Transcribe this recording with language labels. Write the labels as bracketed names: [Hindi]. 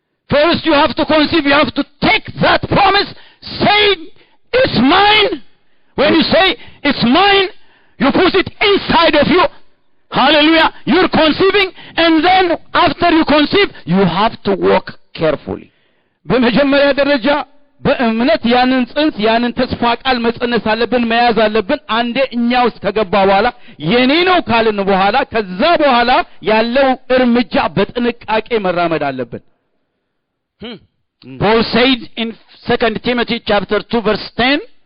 [English] first you have to conceive you have to take that promise say it's mine when you say it's mine you put it inside of you hallelujah you're conceiving and then after you conceive you have to walk carefully [Amharic] በመጀመሪያ ደረጃ በእምነት ያንን ጽንስ ያንን ተስፋ ቃል መጽነስ አለብን መያዝ አለብን አንዴ እኛ ውስጥ ከገባ በኋላ የኔ ነው ካልን በኋላ ከዛ በኋላ ያለው እርምጃ በጥንቃቄ መራመድ አለብን [English] Paul said in 2 Timothy chapter 2 verse 10